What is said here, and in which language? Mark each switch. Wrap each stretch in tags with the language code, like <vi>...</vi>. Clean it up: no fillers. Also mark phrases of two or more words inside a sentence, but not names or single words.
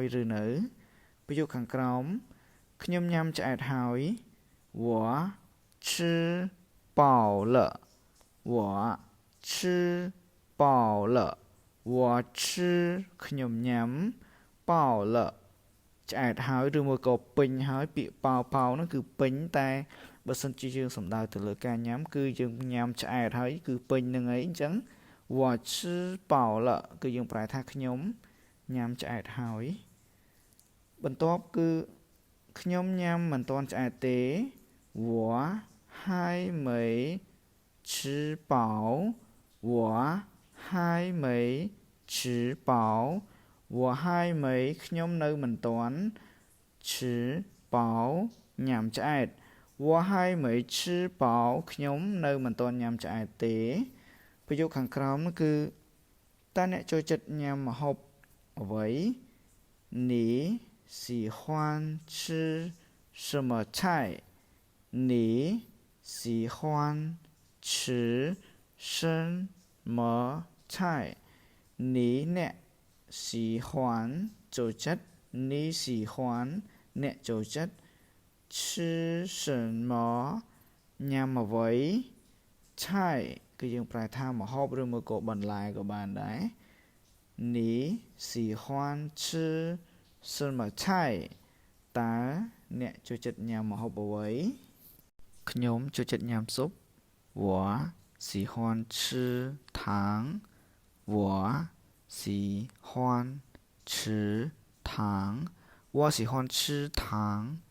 <km>ឬនៅប្រយោគខាងក្រោមខ្ញុំញ៉ាំឆ្អែតហើយ</km> <zh>我吃饱了我吃饱了我吃</zh> <km>ខ្ញុំញ៉ាំ</km> <zh>饱了</zh> <km>ឆ្អែតហើយឬមួយក៏ពេញហើយពាក្យប៉ោប៉ោហ្នឹងគឺពេញតែបើសិនជាយើងសំដៅ ទៅលើការញ៉ាំគឺយើងញ៉ាំឆ្អែតហើយគឺពេញនឹងអីអញ្ចឹង</km> <zh>我吃饱了</zh> <km>គឺយើងប្រែថាខ្ញុំញ៉ាំឆ្អែតហើយបន្ទាប់គឺខ្ញុំញ៉ាំមិនទាន់ឆ្អែតទេ我</km> <zh>还没吃饱我还没吃饱我还没</zh> <km>ខ្ញុំនៅមិនទាន់</km> <zh>吃饱</zh> <km>ញ៉ាំឆ្អែត</km> <zh>我还没吃饱</zh> <km>ខ្ញុំនៅមិនទាន់ញ៉ាំឆ្អែតទេប្រយោគខាងក្រោមនោះគឺតើអ្នកចូលចិត្តញ៉ាំម្ហូប</km> <zh>អ្វី你喜欢吃什么菜你喜欢吃什么菜你អ្នក喜欢ចូលចិត្ត你喜欢</zh> <km>អ្នកចូល ចិត្ត</km> <zh>吃什么</zh> <km>ញ៉ាំអ្វីឆៃគឺយើងប្រែថាម្ហូបឬមួយក៏បន្លែក៏បានដែរ</km> <zh>你喜欢吃什么菜</zh> <km>តើអ្នកចូលចិត្តញ៉ាំម្ហូបអ្វីខ្ញុំចូលចិត្តញ៉ាំស៊ុប</km> <zh>我喜欢吃糖我喜欢吃糖我喜欢吃糖</zh>